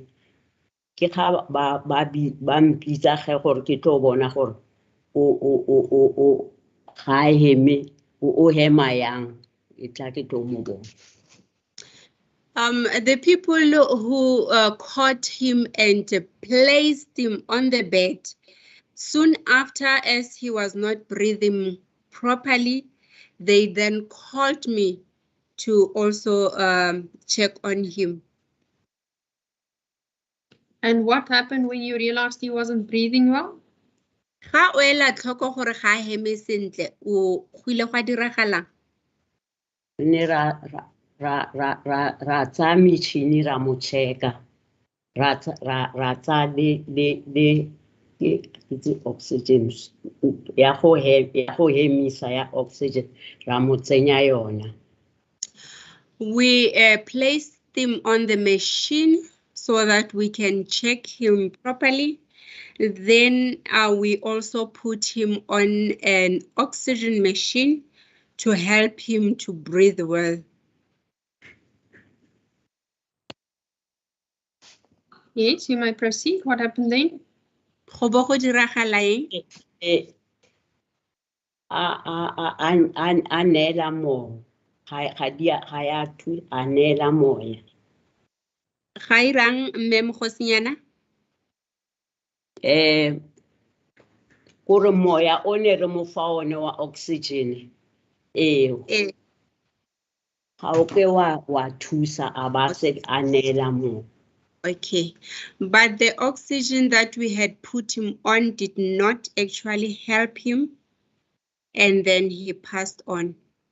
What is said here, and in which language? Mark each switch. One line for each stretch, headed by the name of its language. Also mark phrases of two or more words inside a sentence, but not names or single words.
Tswana: Ke ga ba mpitsa ge gore ke tlo bona gore o ga heme o hema yang e tla ke tlo mo bona.
English: The people who caught him and placed him on the bed, soon after, as he was not breathing properly, they then called me to also check on him. And what happened when you realized he wasn't breathing well?
Tswana: Ga o ela tlhoko gore ga heme sentle, o go ile gwa diragalang? Ne ra tsaya metšhini ra mo checka ra tsaya le oxygen ya go hemisa ya oxygen ra mo tsenya yona.
English: We placed him on the machine so that we can check him properly. Then we also put him on an oxygen machine to help him to breathe well. Yes, you may proceed. What happened then?
Tswana: Go bo go diragala eng? A neela moya ga ya thu a neela moya. Ga irang Ma'am Kgosinyana? Kore moya o ne re mo fa one wa oxygen ga o ke wa thusa a ba se a neela moya.
English: Okay, but the oxygen that we had put him on did not actually help him, and then he passed on.